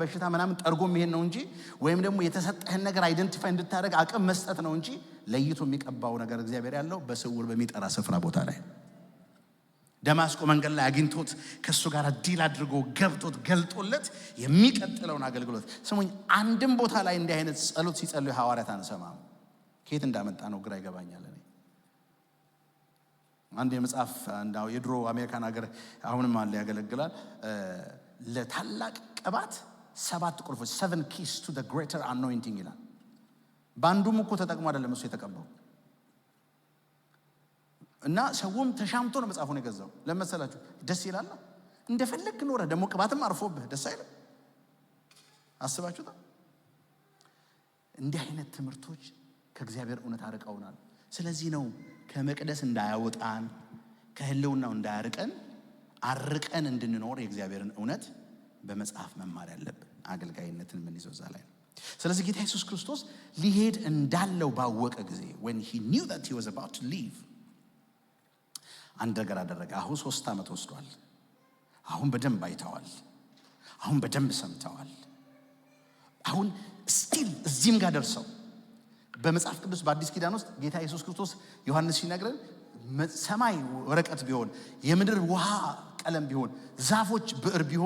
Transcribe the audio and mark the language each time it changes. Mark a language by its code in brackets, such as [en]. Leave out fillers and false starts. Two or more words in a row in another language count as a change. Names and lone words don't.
[am] በሽታ ምናምን ጠርጎ መሄድ ነው እንጂ ወይም ደግሞ የተሰጠህን ነገር አይደንቲፋይ እንድታደርግ አቅም መስጠት ነው እንጂ ለይቶ የሚቀባው ነገር እግዚአብሔር ያለው በስውር በሚጠራ ስፍራ ቦታ ላይ ደማስቆ መንገድ ላይ አግኝቶት ከሱ ጋር ዲል አድርጎ ገብቶት ገልጦለት የሚቀጥለውን አገልግሎት ስሙኝ። አንድም ቦታ ላይ እንዲህ አይነት ጸሎት ሲጸልዩ ሐዋርያት አንሰማም። ከየት እንዳመጣ ነው ግራ ይገባኛል። እኔ አንድ የመጽሐፍ አንዳው የድሮ አሜሪካን ሀገር አሁንም አለ ያገለግላል። ለታላቅ ቅባት 7 ቁልፎች [en] 7 keys to the greater anointing [am] ይላል። ባንዱም እኮ ተጠቅሞ አይደለም እሱ የተቀባው እና ሰውም ተሻምቶ ነው መጽሐፉን የገዛው። ለመሰላችሁ ደስ ይላል። እንደፈለክ ኖረ ደግሞ ቅባትም አርፎብህ ደስ አይልም? አስባችሁታ? እንዲህ አይነት ትምህርቶች ከእግዚአብሔር እውነት አርቀውናል። ስለዚህ ነው ከመቅደስ እንዳያወጣን ከህልውናው እንዳያርቀን አርቀን እንድንኖር የእግዚአብሔርን እውነት በመጽሐፍ መማር ያለብን። አገልጋይነትን ምን ይዘው ዛላይ ነው። ስለዚህ ጌታ ኢየሱስ ክርስቶስ ሊሄድ እንዳለው ባወቀ ጊዜ [en] when he knew that he was about to leave [am] አንድ ነገር አደረገ። አሁን 3 ዓመት ወስዷል። አሁን በደንብ አይተዋል። አሁን በደንብ ሰምተዋል። አሁን ስቲል እዚህም ጋር ደርሰው በመጽሐፍ ቅዱስ በአዲስ ኪዳን ውስጥ ጌታ ኢየሱስ ክርስቶስ ዮሐንስ ሲነግረን ሰማይ ወረቀት ቢሆን የምድር ውሃ ቀለም ቢሆን ዛፎች ብዕር ቢሆኑ